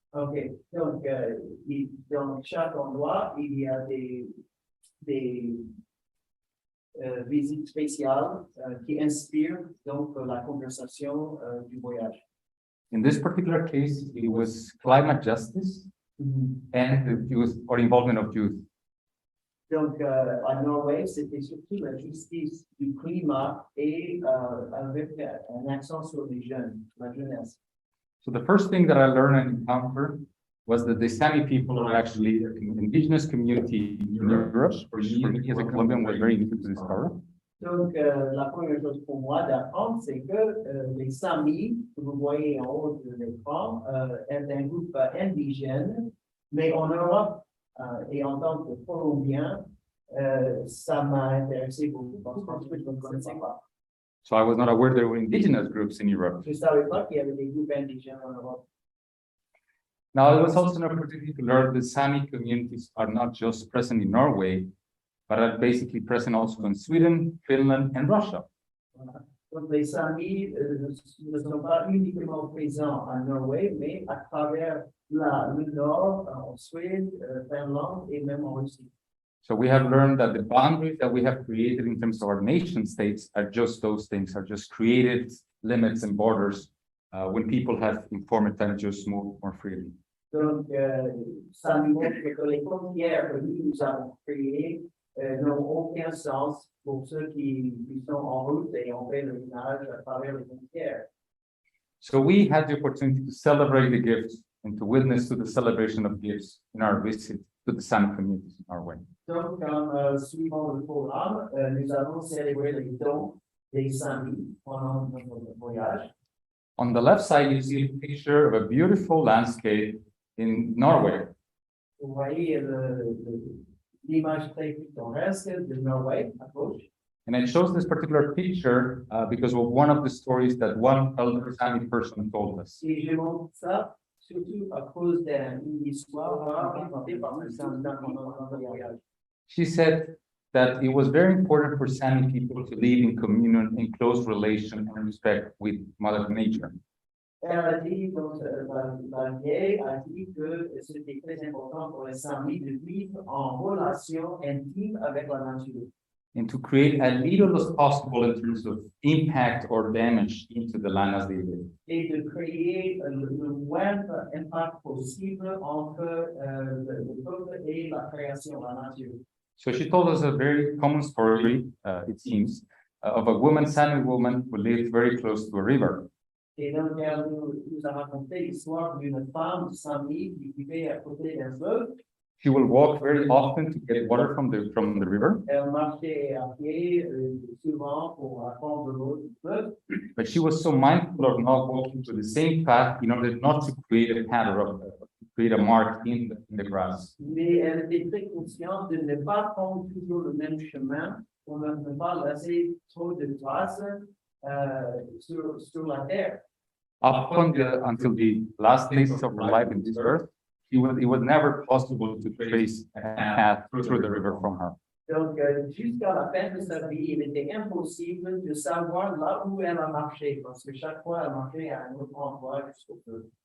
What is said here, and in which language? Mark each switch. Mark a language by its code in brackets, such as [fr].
[fr] Ok, donc dans chaque endroit, il y a des visites spéciales qui inspirent donc la conversation du voyage. [en] In this particular case, it was climate justice and the youth or involvement of youth. [fr] Donc, à Norvège, c'était surtout la justice du climat et avec un accent sur les jeunes, la jeunesse. [en] So the first thing that I learned and encountered was that the Sami people are actually an indigenous community in Europe, which for me as a Colombian was very new to discover. [fr] Donc, la première chose pour moi d'apprendre, c'est que les Samis, que vous voyez en haut de l'écran, est un groupe indigène, mais en Europe et en tant que Colombien, ça m'a intéressé beaucoup parce que je ne connaissais pas. [en] So I was not aware there were indigenous groups in Europe. [fr] Je ne savais pas qu'il y avait des groupes indigènes en Europe. [en] Now, it was also an opportunity to learn that Sami communities are not just present in Norway, but are basically present also in Sweden, Finland, and Russia. [fr] Donc, les Samis ne sont pas uniquement présents en Norvège, mais à travers le Nord, en Suède, Finlande et même en Russie. [en] So we have learned that the boundaries that we have created in terms of our nation states are just those things, are just created limits and borders when people have informed and just move more freely. [fr] Donc, ça nous montre que les frontières que nous avons créées n'ont aucun sens pour ceux qui sont en route et ont fait le ménage à travers les frontières. [en] So we had the opportunity to celebrate the gifts and to witness to the celebration of gifts in our visit to the Sami communities in Norway. [fr] Donc, comme suivant le programme, nous allons célébrer les dons des Samis pendant notre voyage. [en] On the left side, you see a picture of a beautiful landscape in Norway. [fr] Vous voyez l'image très pittoresque de Norvège à gauche. [en] And it shows this particular picture because of one of the stories that one elder Sami person told us. [fr] Et je montre ça surtout à cause d'une histoire racontée par un Sami pendant notre voyage. [en] She said that it was very important for Sami people to live in communion, in close relation and respect with Mother Nature. [fr] Elle a dit, donc, la vieille a dit que c'était très important pour les Samis de vivre en relation intime avec la nature. [en] And to create as little as possible in terms of impact or damage into the land as they live. [fr] Et de créer le moindre impact possible entre le peuple et la création, la nature. [en] So she told us a very common story, it seems, of a woman, Sami woman, who lived very close to a river. [fr] Et donc, elle nous a raconté l'histoire d'une femme de Saint-Denis qui vivait à côté d'un fleuve. [en] She will walk very often to get water from the river, [fr] Elle marchait à pied souvent pour prendre l'eau du fleuve. [en] but she was so mindful of not walking to the same path in order not to create a pattern of create a mark in the grass. [fr] Mais elle était très consciente de ne pas prendre toujours le même chemin pour ne pas laisser trop de traces sur la terre. [en] Until the last days of her life in this earth, it was never possible to trace a path through the river from her. [fr] Donc, jusqu'à la fin de sa vie, il était impossible de savoir là où elle a marché, parce que chaque fois, elle marchait à un autre endroit jusqu'au fleuve.